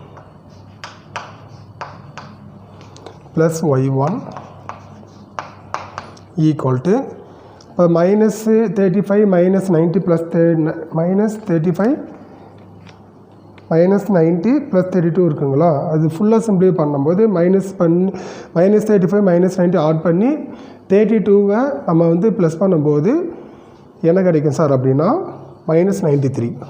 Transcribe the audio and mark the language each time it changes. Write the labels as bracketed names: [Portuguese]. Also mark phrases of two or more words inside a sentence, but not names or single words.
[English] plus y1 equal to minus 35 minus 90 plus minus 35 -90 + 32 [Tamil] இருக்குங்களா, அது [English] fully simple [Tamil] பண்ணும்போது -35 -90 ஆட் பண்ணி 32வை நம்ம வந்து ப்ளஸ் பண்ணும்போது என்ன கிடைக்கும் சார் அப்படின்னா -93.